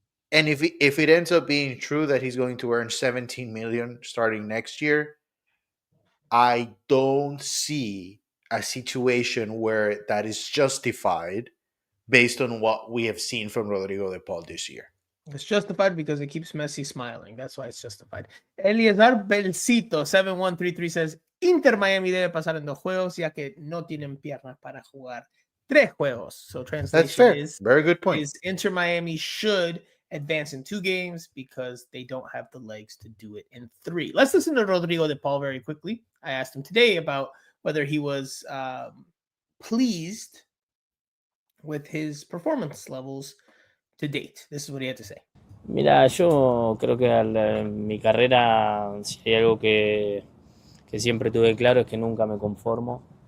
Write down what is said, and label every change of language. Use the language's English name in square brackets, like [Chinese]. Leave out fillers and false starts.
[English] And if it ends up being true that he's going to earn 17 million starting next year, I don't see a situation where that is justified based on what we have seen from Rodrigo de Paul this year. It's justified because it keeps Messi smiling. That's why it's justified. [Spanish] Eliezer Belcito 7133 says Inter Miami debe pasar en 2 juegos ya que no tienen piernas para jugar 3 juegos. [English] So That's translation fair. is Very good point. Inter Miami should advance in 2 games because they don't have the legs to do it in 3. Let's listen to Rodrigo de Paul very quickly. I asked him today about whether he was pleased with his performance levels to date. This is what he had to say. [Spanish] Mira, yo creo que en mi carrera, si hay algo que siempre tuve claro es que nunca me conformo.